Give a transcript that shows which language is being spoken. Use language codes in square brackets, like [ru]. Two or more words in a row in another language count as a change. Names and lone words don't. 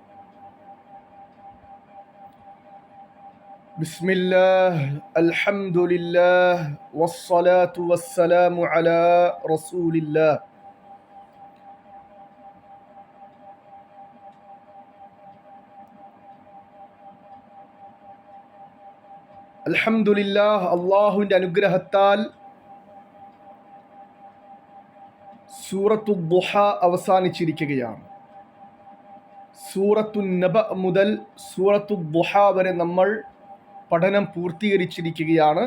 [ar] بسم الله الحمد لله والصلاة والسلام على رسول الله. الحمد لله [ml] അള്ളാഹുവിൻ്റെ അനുഗ്രഹത്താൽ സൂറത്തു ദുഹ അവസാനിച്ചിരിക്കുകയാണ്. സൂറത്തു നബ മുതൽ സൂറത്തു ദുഹ വരെ നമ്മൾ പഠനം പൂർത്തീകരിച്ചിരിക്കുകയാണ്.